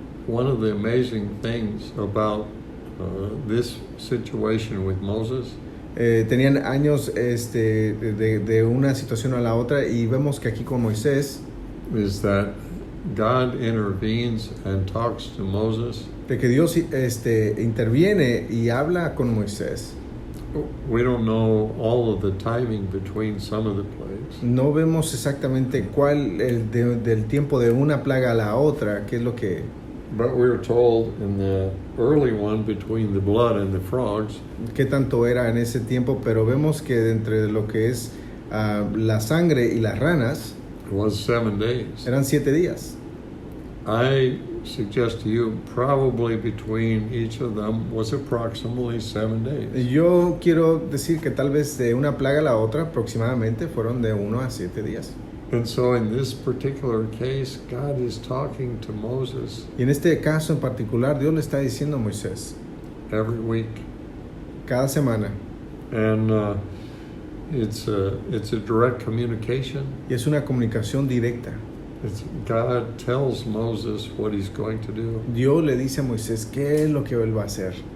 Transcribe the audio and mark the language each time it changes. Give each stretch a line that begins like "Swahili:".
English: One of the amazing things about this situation with Moses.
Spanish: Tenían años de una situación a la otra y vemos que aquí con Moisés.
English: Is that God intervenes and talks to Moses.
Spanish: De que Dios interviene y habla con Moisés.
English: We don't know all of the timing between some of the plagues.
Spanish: No vemos exactamente cuál del tiempo de una plaga a la otra, qué es lo que.
English: But we were told in the early one between the blood and the frogs.
Spanish: Qué tanto era en ese tiempo, pero vemos que entre lo que es la sangre y las ranas.
English: Was 7 days.
Spanish: Eran 7 días.
English: I suggest to you probably between each of them was approximately 7 days.
Spanish: Yo quiero decir que tal vez de una plaga a la otra aproximadamente fueron de 1 a 7 días.
English: And so in this particular case, God is talking to Moses.
Spanish: Y en este caso en particular, Dios le está diciendo a Moisés.
English: Every week.
Spanish: Cada semana.
English: And it's a direct communication.
Spanish: Y es una comunicación directa.
English: God tells Moses what he's going to do.
Spanish: Dios le dice a Moisés qué es lo que él va a hacer.